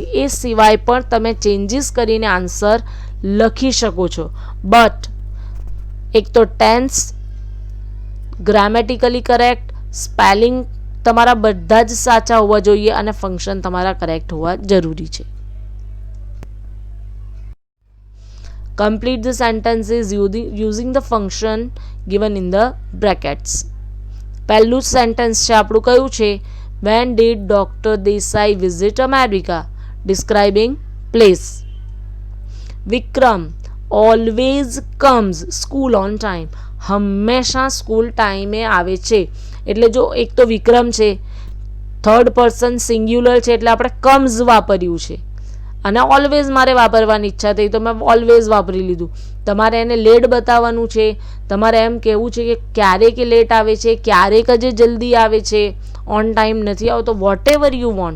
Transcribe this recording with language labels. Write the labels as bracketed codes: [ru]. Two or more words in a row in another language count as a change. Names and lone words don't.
[gu] એ સિવાય પણ તમે ચેન્જીસ કરીને આન્સર લખી શકો છો. બટ એક તો ટેન્સ, [en] grammatically correct, [gu] સ્પેલિંગ તમારા બધા જ સાચા હોવા જોઈએ અને ફંક્શન તમારા કરેક્ટ હોવા જરૂરી છે. [en] Complete the sentences using the function given in the brackets. [gu] પહેલું સેન્ટેન્સ છે આપણું કયું છે? [en] When did Dr. Desai visit America? Describing place. વિક્રમ always comes school on time. [gu] હંમેશા સ્કૂલ ટાઈમે આવે છે. એટલે જો એક તો વિક્રમ છે, [en] third person singular [gu] છે એટલે આપણે કમ્સ વાપર્યું છે અને ઓલવેઝ મારે વાપરવાની ઈચ્છા થઈ તો મેં ઓલવેઝ વાપરી લીધું. તમારે એને લેટ બતાવવાનું છે, તમારે એમ કહેવું છે કે ક્યારેક લેટ આવે છે, ક્યારેક જ જલ્દી આવે છે, [en] on time [gu] નથી આવતો, [en] what ever you wants.